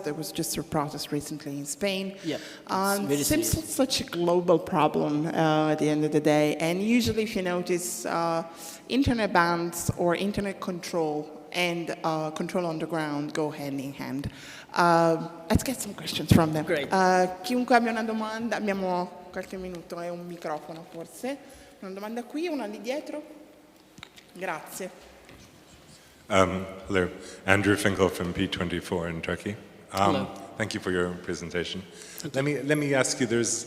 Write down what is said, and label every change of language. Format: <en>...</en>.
<en>There was just a protest recently in Spain. Yeah, it seems such a global problem at the end of the day. And usually, if you notice, internet bans or internet control and control on the ground go hand in hand. Let's get some questions from them. Great.</en> <it>Chiunque abbia una domanda, abbiamo qualche minuto e un microfono forse. Una domanda qui, una lì dietro. Grazie.</it> <en>Hello, Andrew Finkel from P24 in Turkey. Hello. Thank you for your presentation. Let me ask you.</en>